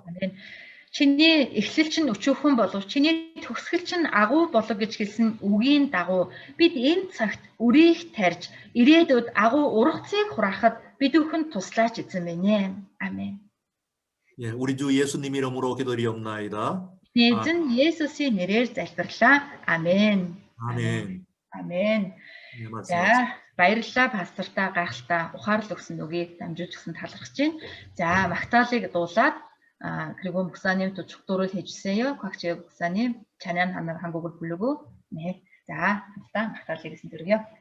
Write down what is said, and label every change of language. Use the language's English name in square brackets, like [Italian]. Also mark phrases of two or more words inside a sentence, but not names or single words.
[Korean] 아멘. [Mongolian] Чиний эхлэл чинь өчүүхэн болов чиний төгсгөл чинь агуу болов гэж хэлсэн үгийн дагуу бид энэ цагт үрийг тарьж ирээдүйд агуу ургацыг хураахад бид бүхэн туслаач эзэн минь ээ. [Korean] 아멘. 예, 우리 주 예수님 이름으로 기도리옵나이다. [Mongolian] Эзэн Есүсийн нэрээр залбирлаа. [Korean] 아멘. 아멘. 아멘. 예, 말씀하세요. [Mongolian] За баярлалаа пастортаа гайхалтай ухаарл өгсөн үгийг дамжуулж өгсөн талархаж байна. За Магдалийг дуулаад [Korean] 그리고 목사님 또 축도를 해주세요. 곽지혜 목사님 찬양 한 곡을 부르고 네, 자 일단 막달리 드리고요.